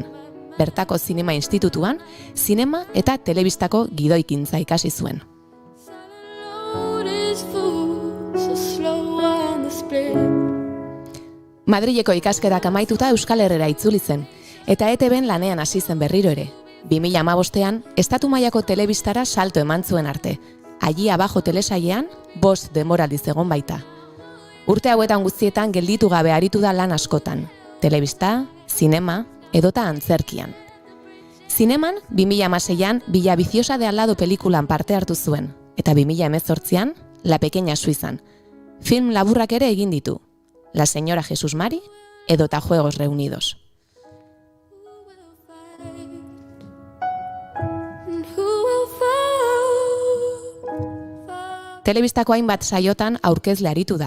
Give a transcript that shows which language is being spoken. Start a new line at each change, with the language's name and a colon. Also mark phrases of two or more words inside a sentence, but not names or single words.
Basque: Bertako Zinema Institutuan, zinema eta telebistako gidoikintza ikasi zuen. Madrileko ikasketak amaituta Euskal Herrera itzuli zen, eta ETBn lanean hasi zen berriro ere. 2015an, estatu mailako telebistara salto eman zuen arte. Allí abajo telesailean, 5 denboraldiz egon baita. Urte hauetan guztietan gelditu gabe aritu da lan askotan. Telebista, zinema, edota antzerkian. Zineman, 2016an, Villa Viciosa de al lado pelikulan parte hartu zuen, eta 2018an, La Pequeña Suizan. Film laburrak ere egin ditu. La Señora Jesús Mari, edota Juegos Reunidos. Telebistako hainbat saiotan aurkezle aritu da.